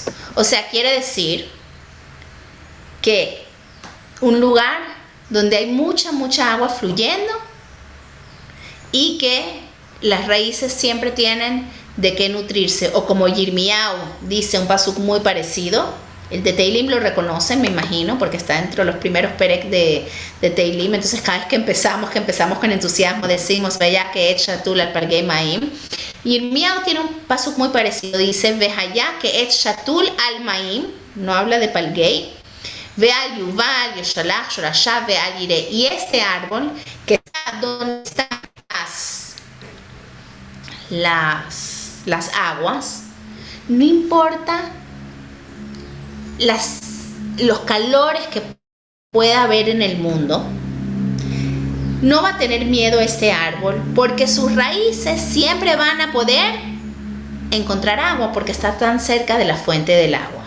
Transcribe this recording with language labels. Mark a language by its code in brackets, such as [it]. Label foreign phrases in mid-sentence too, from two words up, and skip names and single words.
[es] O sea, quiere decir que un lugar donde hay mucha agua fluyendo y que las raíces siempre tienen de qué nutrirse, o como Yirmiyahu dice un pasuk muy parecido. El de Teilim lo reconocen, me imagino, porque está dentro de los primeros perek de Teilim. Entonces cada vez que empezamos con entusiasmo, decimos [he] והיה כעץ שתול על פלגי מים. [es] Yirmiyahu tiene un pasuk muy parecido, dice [he] והיה כעץ שתול על מים, [es] no habla de [he] palgei, ועל יובל ישלח שרשיו ולא ירא, [es] y este árbol que está donde están las aguas, no importa los calores que pueda haber en el mundo, no va a tener miedo este árbol, porque sus raíces siempre van a poder encontrar agua, porque está tan cerca de la fuente del agua.